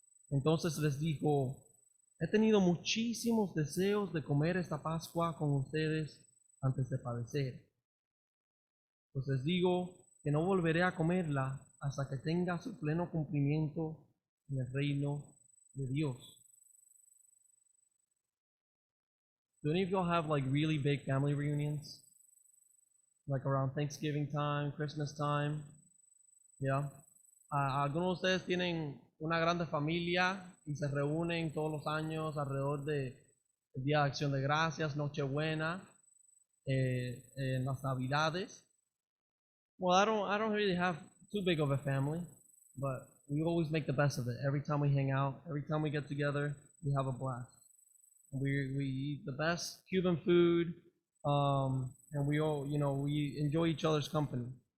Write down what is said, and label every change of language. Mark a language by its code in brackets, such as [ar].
[es] Entonces les dijo, he tenido muchísimos deseos de comer esta Pascua con ustedes antes de padecer. Pues les digo que no volveré a comerla hasta que tenga su pleno cumplimiento en el reino de Dios. [en] Do any of y'all have like really big family reunions? Like around Thanksgiving time, Christmas time? Yeah. [es] Algunos de ustedes tienen una grande familia y se reúnen todos los años alrededor del Día de Acción de Gracias, Nochebuena, en las Navidades. [en] Well, I don't really have too big of a family, but we always make the best of it. Every time we hang out, every time we get together, we have a blast. We eat the best Cuban food, and we all, we enjoy each other's company.